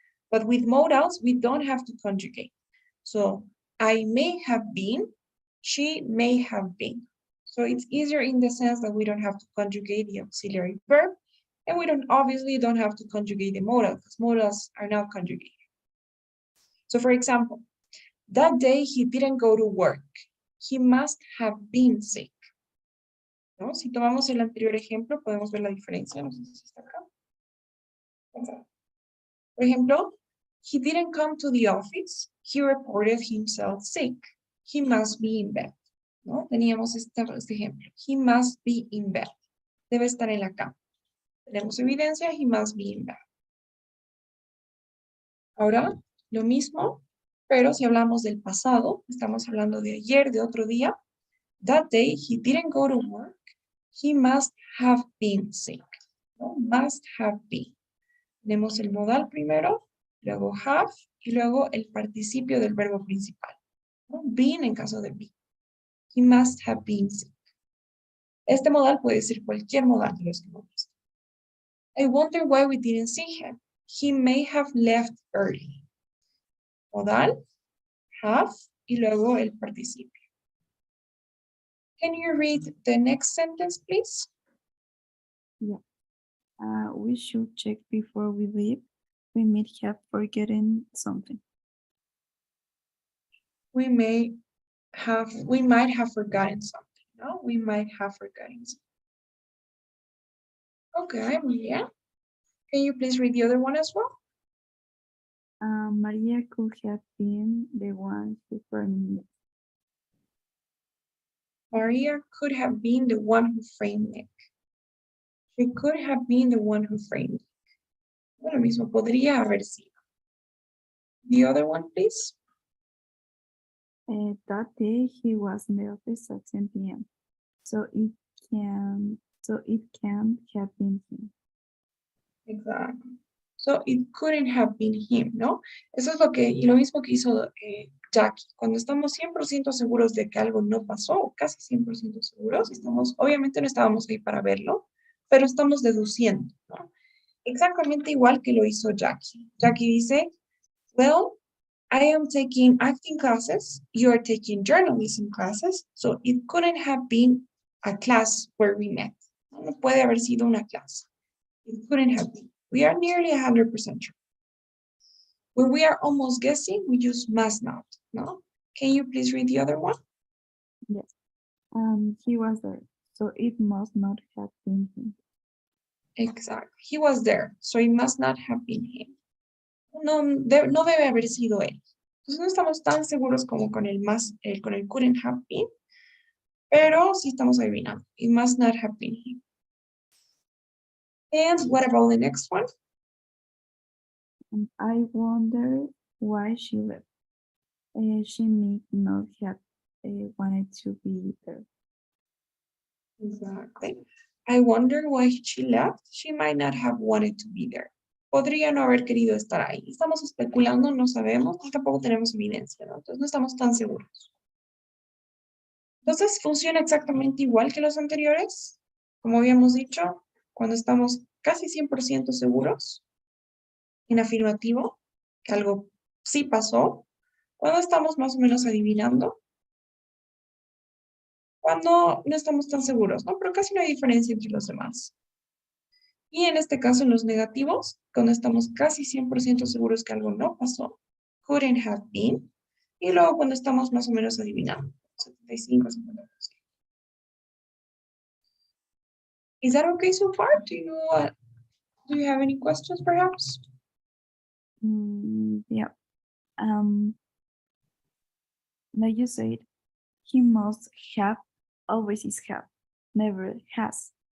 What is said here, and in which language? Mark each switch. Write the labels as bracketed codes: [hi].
[en] But with modals, we don't have to conjugate. So I may have been, she may have been. So it's easier in the sense that we don't have to conjugate the auxiliary verb, and we obviously don't have to conjugate the modal because modals are not conjugated. So for example, that day he didn't go to work. He must have been sick. ¿No? [es] Si tomamos el anterior ejemplo, podemos ver la diferencia. No sé si está acá. Por ejemplo, [en] he didn't come to the office. He reported himself sick. He must be in bed. ¿No? [es] Teníamos este ejemplo. [en] He must be in bed. [es] Debe estar en la cama. Tenemos evidencia. [en] He must be in bed. [es] Ahora, lo mismo, pero si hablamos del pasado, estamos hablando de ayer, de otro día. [en] That day, he didn't go to work. He must have been sick. ¿No? Must have been. [es] Tenemos el modal primero, luego have, y luego el participio del verbo principal. ¿No? [en] Been [es] en caso de [en] be. He must have been sick. [es] Este modal puede ser cualquier modal de los que hemos visto. [en] I wonder why we didn't see him. He may have left early. [es] Modal, have, y luego el participio. [en] Can you read the next sentence, please? Yeah. We should check before we leave. We might have forgotten something. We might have forgotten something. No, we might have forgotten something. Okay, Maria. Can you please read the other one as well? Maria could have been the one who framed it. Maria could have been the one who framed Nick. She could have been the one who framed Nick. [es] Lo mismo, podría haber sido. [en] The other one, please. That day he was in the office at 10 p.m. So it can't have been him. Exactly. So it couldn't have been him, ¿no? [es] Eso es lo mismo que hizo Jackie. Cuando estamos 100% seguros de que algo no pasó, casi 100% seguros, obviamente no estábamos ahí para verlo, pero estamos deduciendo, ¿no? Exactamente igual que lo hizo Jackie. [en] Jackie dice, well, I am taking acting classes, you are taking journalism classes, so it couldn't have been a class where we met. [es] No puede haber sido una clase. [en] It couldn't have been. We are nearly 100% sure. When we are almost guessing, we use must not, no? Can you please read the other one? Yes. He was there, so it must not have been him. Exactly. He was there, so it must not have been him. [es] No debe haber sido él. Entonces no estamos tan seguros como con el couldn't have been, pero sí estamos adivinando. [en] It must not have been him. And what about the next one? I wonder why she left. She may not have wanted to be there. Exactly. I wonder why she left. She might not have wanted to be there. [es] Podría no haber querido estar ahí. Estamos especulando, no sabemos, y tampoco tenemos evidencia, ¿no? Entonces no estamos tan seguros. Entonces funciona exactamente igual que los anteriores. Como habíamos dicho, cuando estamos casi 100% seguros, en afirmativo, que algo sí pasó, cuando estamos más o menos adivinando, cuando no estamos tan seguros, ¿no? Pero casi no hay diferencia entre los demás. Y en este caso, en los negativos, cuando estamos casi 100% seguros que algo no pasó, couldn't have been, y luego cuando estamos más o menos adivinando, 75, 50%. [en] Is that okay so far? Do you have any questions perhaps? Yeah. Like you said, he must have, always is have, never has.